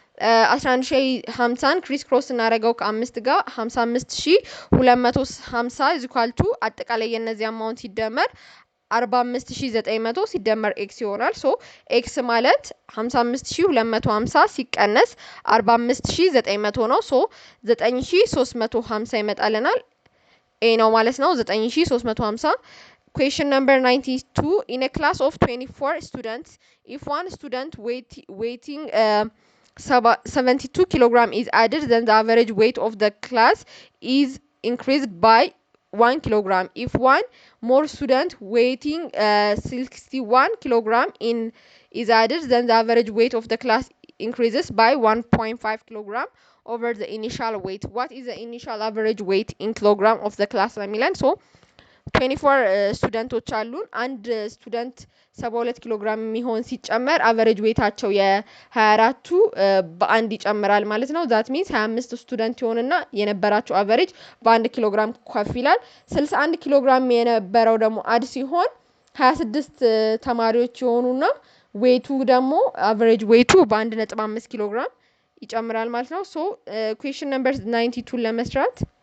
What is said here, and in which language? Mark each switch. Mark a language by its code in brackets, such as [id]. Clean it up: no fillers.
[am] 11050 ክሪስ ክሮስ እናረጋው ከ5 ጋር 55250 is equal to አጠቃላይ የነዚህ አማውንት ሲደመር 45900 ሲደመር x ይሆናል። ሶ x ማለት 55250 ሲቀነስ 45900 ነው። ሶ 9350 ይመጣልናል። ኤ ነው ማለት ነው 9350። [en] Question number 92. In a class of 24 students, if one student weighing 72 kilogram is added, then the average weight of the class is increased by 1 kilogram. If one more student weighing 61 kilogram is added, then the average weight of the class increases by 1.5 kilogram over the initial weight. What is the initial average weight in kilogram of the class? Milan. [am] So 24 ስቱደንቶች አሉን። አንድ ስቱደንት 72 ኪሎ ግራም የሚሆን ሲጨመር አቨሬጅ ዌታቸው የ24ቱ በአንድ ይጨምራል ማለት ነው። ዛት ሚንስ 25 ስቱደንት ይሆንና የነበራቸው አቨሬጅ በ1 ኪሎ ግራም ከፍ ይላል። 61 ኪሎ ግራም የነበረው ደግሞ አድ ሲሆን 26 ተማሪዎች ይሆኑና ዌቱ ደግሞ አቨሬጅ ዌቱ በ1.5 ኪሎ ግራም ይጨምራል ማለት ነው። ሶ ኩዌስችን ነምበር 92 ለመስራት